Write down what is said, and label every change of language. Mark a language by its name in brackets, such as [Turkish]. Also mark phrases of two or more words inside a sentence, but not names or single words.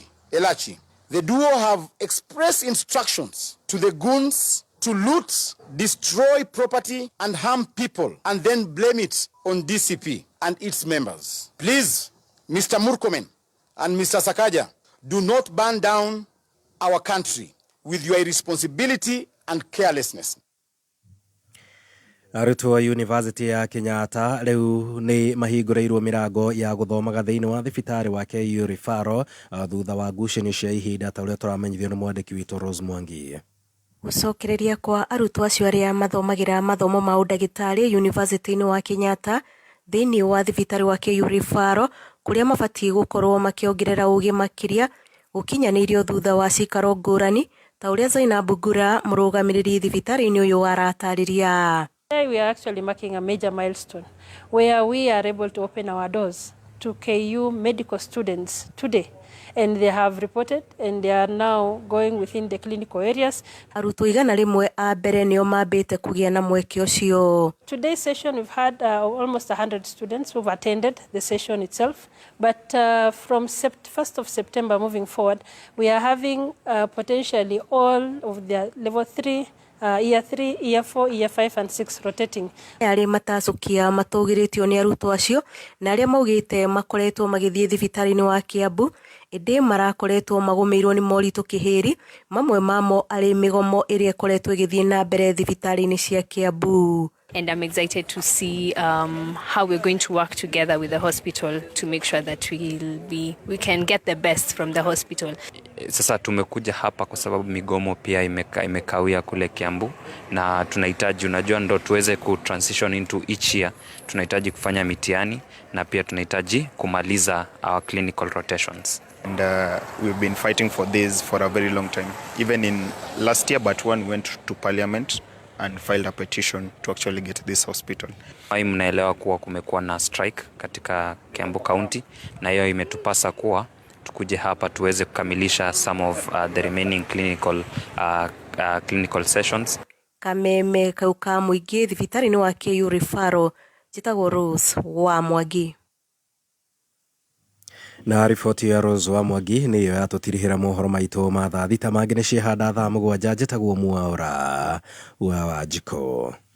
[English] The duo have expressed instructions to the goons to loot, destroy property and harm people and then blame it on DCP and its members. Please, Mr. Murkomen and Mr. Sakaja, do not burn down our country with your irresponsibility and carelessness. [Kikuyu] Arutwo wa University ya Kenyatta rĩu nĩ mahingũrĩirwo mĩrango ya gũthomaga thĩinĩ wa thibitarĩ wa KU Referral thutha wa ngucanio cia ihinda ta ũrĩa tũramenyithio nĩ mwandĩki witũ Rose Mwangi. Gũcokereria kwa arutwo acio arĩa mathomagira mathomo ma ũndagĩtarĩ University-inĩ wa Kenyatta thĩinĩ wa thibitarĩ wa KU Referral, kũrĩa mabatie gũkorwo makĩongerera ũgĩ makĩria gũkinyanĩirio thutha wa cikaro ngũrani ta ũrĩa Zainab Ngura, mũrũgamĩrĩri thibitarĩ-inĩ ũyũ aratarĩria. [English] Today we are actually marking a major milestone where we are able to open our doors to KU medical students today, and they have reported and they are now going within the clinical areas. [Kikuyu] Arutwo igana rĩmwe a mbere nĩo mambĩte kũgĩa na mweke ũcio. [English] Today's session we've had almost 100 students who've attended the session itself, but from 1st of September moving forward we are having potentially all of the level 3 year 3, year 4, year 5 and 6 rotating. [Kikuyu] Arĩa matacokia matũgĩrĩtio nĩ arutwo acio na arĩa maugĩte makoretwo magĩthiĩ thibitarĩ-inĩ wa Kiambu ĩndĩ marakoretwo magũmĩirwo nĩ moritũ kĩhĩri, mamwe mamo arĩ mĩgomo ĩrĩa ĩkoretwo ĩgĩthiĩ na mbere thibitarĩ-inĩ cia Kiambu. [English] And I'm excited to see how we're going to work together with the hospital to make sure that we can get the best from the hospital. [Swahili] Sasa tumekuja hapa kwa sababu migomo pia imekawia kule Kiambu na tunahitaji, unajua, ndo tuweze [English] transition into each year, [Swahili] tunahitaji kufanya mitihani na pia tunahitaji kumaliza [English] our clinical rotations. And we've been fighting for this for a very long time. Even in last year, but one went to parliament and filed a petition to actually get this hospital. [Swahili] Mnaelewa kuwa kumekuwa na strike katika Kiambu County na hiyo imetupasa kuwa tukuje hapa tuweze kukamilisha [English] some of the remaining clinical sessions. [Kikuyu] Kameme kauka muingĩ thibitarĩ-inĩ wa KU Referral, njĩtagwo Rose wa Mwangi. Na riboti ya Rose wa Mwangi nĩyo yatũtirihĩra mohoro maitũ ma thaa thita mangĩ nĩ ciehanda thaa mũgwanja, njĩtagwo Mwaũra wa Wanjikũ.